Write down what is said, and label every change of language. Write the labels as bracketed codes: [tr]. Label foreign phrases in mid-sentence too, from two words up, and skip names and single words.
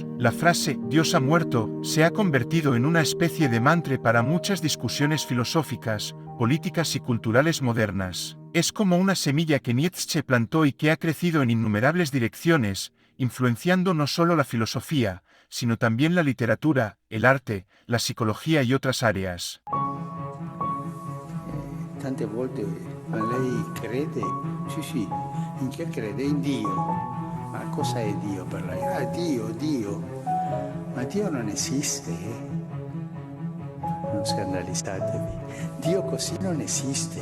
[es] La frase «Dios ha muerto» se ha convertido en una especie de mantra para muchas discusiones filosóficas, políticas y culturales modernas. Es como una semilla que Nietzsche plantó y que ha crecido en innumerables direcciones, influenciando no solo la filosofía, sino también la literatura, el arte, la psicología y otras áreas. [it] Tante volte, ma lei crede? Sì, in che crede? In Dio. Ma cosa è Dio per lei? Ah, Dio. Ma Dio non esiste. Non scandalizzatevi. Dio così non esiste.